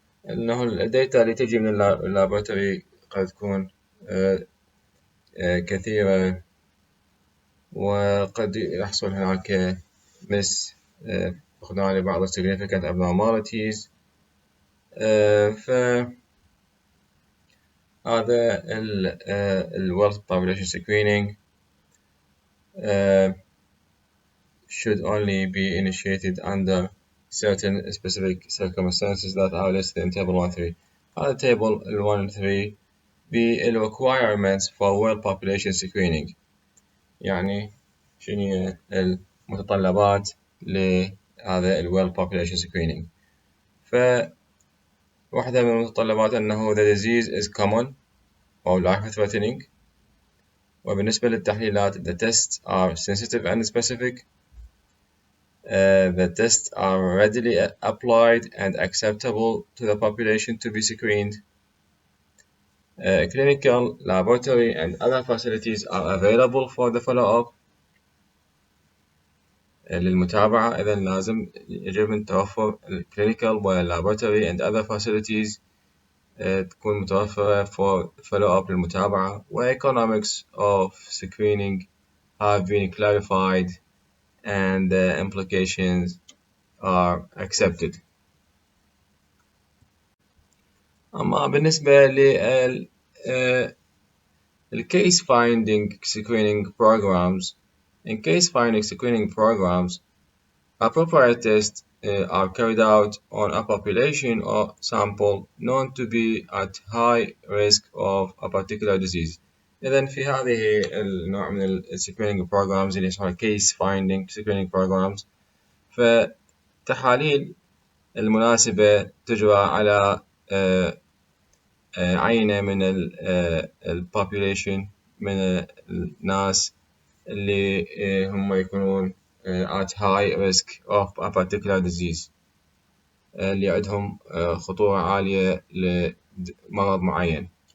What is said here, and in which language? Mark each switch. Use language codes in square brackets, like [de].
[ar] أنه الداتا اللي تجي من اللابوراتوري قد تكون كثيرة، وقد يحصل هناك فقدان لبعض ال significant abnormalities. [en] فهذا ال wealth population screening should only be initiated under certain specific circumstances that are listed in table 1.3. هذا table 1.3 بال requirements for wealth population screening، [ar] يعني شنو المتطلبات لهذا [en] ال wealth population screening. [ar] فواحدة من المتطلبات أنه [en] the disease is common أو life threatening، [ar] وبالنسبة للتحليلات [en] the tests are sensitive and specific. The tests are readily applied and acceptable to the population to be screened. Clinical, laboratory and other facilities are available for the follow-up. [ar] للمتابعة إذا لازم يجب أن توفر [en] clinical laboratory and other facilities [ar] تكون متوفرة [en] for follow-up [ar] للمتابعة. [en] Economics of screening have been clarified and the implications are accepted. [ar] أما بالنسبة لل [en] case finding screening programs, in case finding screening programs, appropriate tests are carried out on a population or sample known to be at high risk of a particular disease. [ar] إذن في هذه النوع من ال screening programs اللي يسمونها [en] case finding screening programs، [ar] فتحاليل المناسبة تجرى على عينة من ال population من الناس اللي هم يكونون [en] at high risk of a particular disease، [ar] اللي عندهم خطورة عالية لمرض معين.